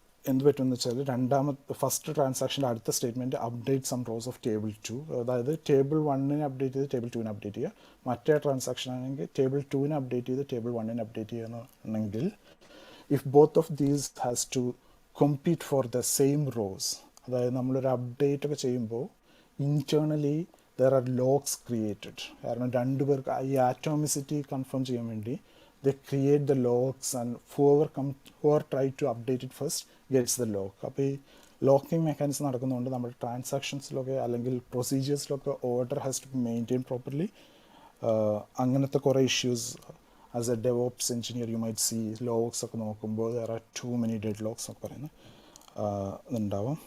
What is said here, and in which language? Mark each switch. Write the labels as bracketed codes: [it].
[ml] എന്ത് പറ്റുമെന്ന് വെച്ചാൽ ഫസ്റ്റ് ട്രാൻസാക്ഷൻ്റെ അടുത്ത statement update some rose of table 2, അതായത് ടേബിൾ 1നെ അപ്ഡേറ്റ് ചെയ്ത് ടേബിൾ 2നെ അപ്ഡേറ്റ് ചെയ്യുക. മറ്റേ ട്രാൻസാക്ഷൻ ആണെങ്കിൽ ടേബിൾ 2നെ അപ്ഡേറ്റ് ചെയ്ത് ടേബിൾ 1നെ അപ്ഡേറ്റ് ചെയ്യുകയാണെങ്കിൽ [en] if both of these has to compete for the same rows, [ml] അതായത് നമ്മളൊരു അപ്ഡേറ്റ് ഒക്കെ ചെയ്യുമ്പോൾ [en] Internally there are logs created. [ml] കാരണം രണ്ടുപേർക്ക് ഈ ആറ്റോമിസിറ്റി കൺഫേം ചെയ്യാൻ വേണ്ടി [en] they create the logs and whoever try to update it first gets the log. [ml] അപ്പോൾ ഈ ലോക്കിംഗ് മെക്കാനിസം നടക്കുന്നതുകൊണ്ട് നമ്മുടെ ട്രാൻസാക്ഷൻസിലൊക്കെ അല്ലെങ്കിൽ പ്രൊസീജിയേഴ്സിലൊക്കെ [en] Order has to be maintain properly. [ml] അങ്ങനത്തെ കുറേ issues [en] as a DevOps engineer you might see [ml] logs ഒക്കെ നോക്കുമ്പോൾ [en] there are too many dead logs [ml] ഒക്കെ പറയുന്നത് ഇതുണ്ടാവും.